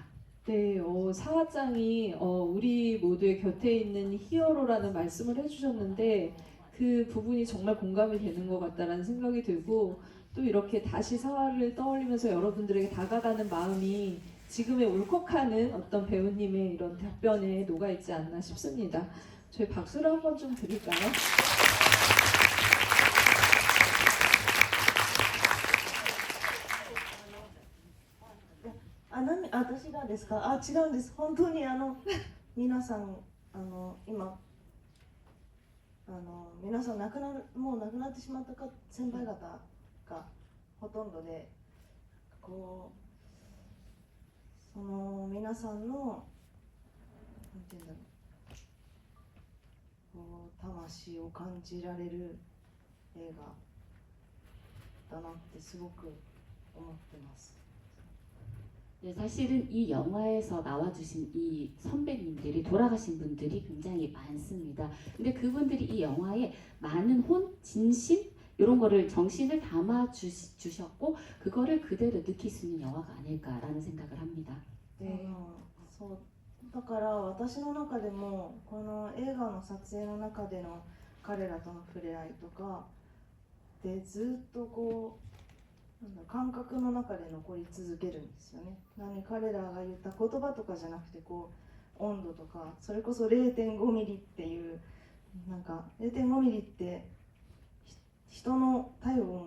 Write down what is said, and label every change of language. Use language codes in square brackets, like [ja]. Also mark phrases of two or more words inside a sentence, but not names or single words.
[ko] 네, 사화장이 우리 모두의 곁에 있는 히어로라는 말씀을 해주셨는데 그 부분이 정말 공감이 되는 것 같다라는 생각이 들고, 또 이렇게 다시 사화를 떠올리면서 여러분들에게 다가가는 마음이 지금의 울컥하는 어떤 배우님의 이런 답변에 녹아있지 않나 싶습니다. 저희 박수를 한번 좀 드릴까요? 아, [ja] 私がですか？あ、違うんです。本当に皆さん今皆さんもう亡くなってしまった先輩方がほとんどで、こうその皆さんのなんていうんだろう、こう魂を感じられる映画だなってすごく思ってます。 [ko] 네, 사실은 이 영화에서 나와주신 이 선배님들이 돌아가신 분들이 굉장히 많습니다. 근데 그분들이 이 영화에 많은 진심 이런 거를 정신을 담아 주셨고 그거를 그대로 느낄 수 있는 영화가 아닐까라는 생각을 합니다. 네. [ja] そうだから私の中でもこの映画の撮影の中での彼らとの触れ合いとかでずっとこう感覚の中で残り続けるんですよね。彼らが言った言葉とかじゃなくてこう温度とか、それこそ 0.5 ミリっていうなんか 0.5 ミリって人の体温